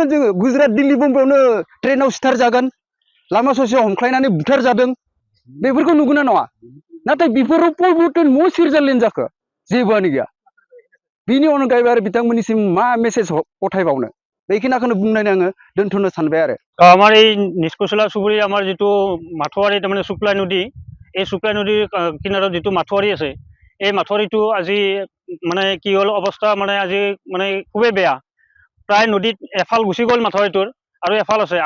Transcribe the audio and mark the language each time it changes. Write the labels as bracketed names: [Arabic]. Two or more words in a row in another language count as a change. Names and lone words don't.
[Bodo] जोङो गुजरात दिल्ली बम्बाइआवनो ट्रेनाव सिथार जागोन, लामा ससेयाव हमख्लायनानै बुथार जादों। बेफोरखौ नुगोना नङा? नाथाय बेफोराव परिबर्तन म सुइजारलेण्ड जाखो? जेबोआनो गैया। बिनि अनगायैबो आरो बिथांमोननिसिम मा मेसेज पठायबावनो? बेखिनिखौनो बुंनानै आङो दोनथ'नो सानबाय आरो। [Assamese] আমাৰ এই নিষ্কুচলা চুবুৰী আমাৰ যিটো মাথোৱাৰী তাৰমানে শুক্লাই নদী, এই শুক্লাই নদীৰ কিনাৰত যিটো মাথোৱাৰী আছে, এই মাথোৱাৰীটো আজি মানে কি হ'ল অৱস্থা, মানে আজি মানে খুবেই বেয়া। প্ৰায় নদীত এফাল গুচি গ'ল মাথোৱাৰীটোৰ আৰু এফাল আছে।